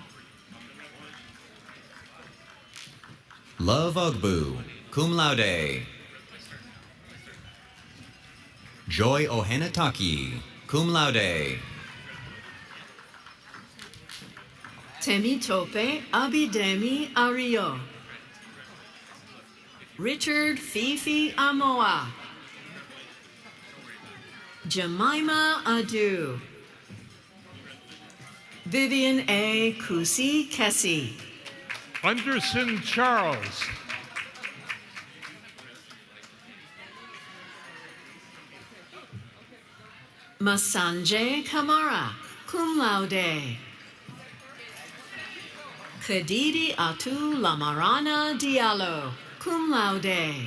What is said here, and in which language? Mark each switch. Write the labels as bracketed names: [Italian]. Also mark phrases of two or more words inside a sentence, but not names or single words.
[English] Love Ogbu, [Latin] cum laude. [English] Joy Ohenataki, [Latin] cum laude. [English] Temitope Abidemi Ario. Richard Fifi Amoa. Jemima Adu. Vivian A. Kusi Kessie. Anderson Charles. Masanje Kamara, [Latin] cum laude. [English] Khadidi Atu Lamarana Diallo, [Latin] cum laude.